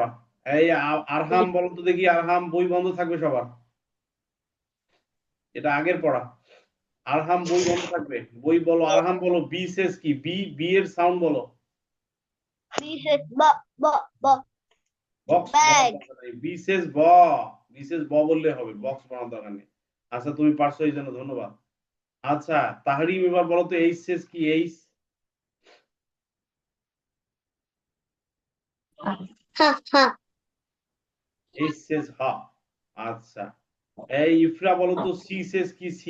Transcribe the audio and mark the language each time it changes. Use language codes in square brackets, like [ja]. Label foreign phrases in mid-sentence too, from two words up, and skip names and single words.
[bn] এই আরহাম বলো তো দেখি, আরহাম, বই বন্ধ থাকবে সবার, এটা আগের পড়া। আরহাম, বই বন্ধ থাকবে, বই বলো। আরহাম বলো [en] B says [bn] কি? বি। বি এর সাউন্ড বলো। [en] Pieces, b. [bn] বক্স [en] Bag. B says [bn] ব। [en] B says [bn] ব বললে হবে, বক্স বানানোর দরকার নেই। আচ্ছা, তুমি পারছো, এই জন্য ধন্যবাদ। আচ্ছা, তাহরিম এবার বলো তো [en] H says [bn] কি? এইচ। Ha. [en] H says [bn] হা। আচ্ছা, এই ইফরা বলো তো [en] C says [bn] কি? সি।